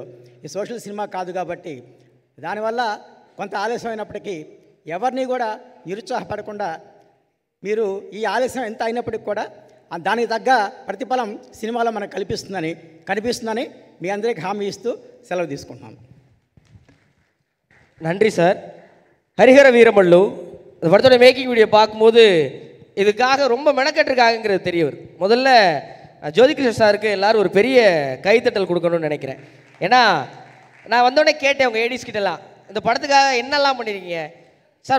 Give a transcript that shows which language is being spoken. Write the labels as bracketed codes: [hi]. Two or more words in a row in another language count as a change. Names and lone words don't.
[te] ఈ సోషల్ సినిమా కాదు కాబట్టి దానివల్ల కొంత ఆలస్యం అయినప్పటికీ ఎవరిని కూడా నిరుత్సాహపడకుండా మీరు ఈ ఆలస్యం ఎంత అయినప్పటికీ కూడా దానికి తగ్గ ప్రతిఫలం సినిమాలో మనకు కనిపిస్తుందని మీ అందరికీ హామీ ఇస్తూ సెలవు తీసుకుంటున్నాను. [ta] நன்றி சார். ஹரிஹர வீரமல்லு இந்த படத்தோட மேக்கிங் வீடியோ பார்க்கும்போது இதுக்காக ரொம்ப மெனக்கட்டுருக்காங்கிறது தெரிய வருது. முதல்ல ஜோதிகிருஷ்ணன் சாருக்கு எல்லோரும் ஒரு பெரிய கைத்தட்டல் கொடுக்கணும்னு நினைக்கிறேன். ஏன்னா நான் வந்தோடனே கேட்டேன் உங்கள் ஏடிஸ் கிட்டலாம் இந்த படத்துக்காக என்னெல்லாம் பண்ணியிருக்கீங்க சார்.